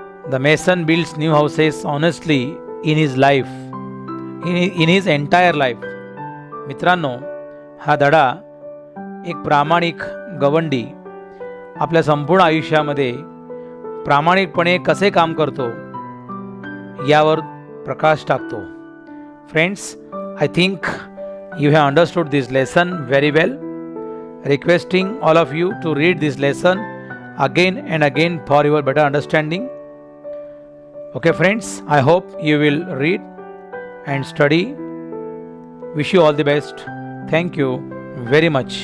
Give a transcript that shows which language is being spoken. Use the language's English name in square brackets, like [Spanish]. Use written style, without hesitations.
[English] The mason builds new houses honestly in his life, in his entire life. [Marathi] मित्रांनो, हा धडा एक प्रामाणिक गवंडी आपल्या संपूर्ण आयुष्यामध्ये प्रामाणिकपणे कसे काम करतो यावर प्रकाश टाकतो. [English] Friends, I think you have understood this lesson very well. Requesting all of you to read this lesson again and again for your better understanding. Okay friends, I hope you will read and study. Wish you all the best. Thank you very much.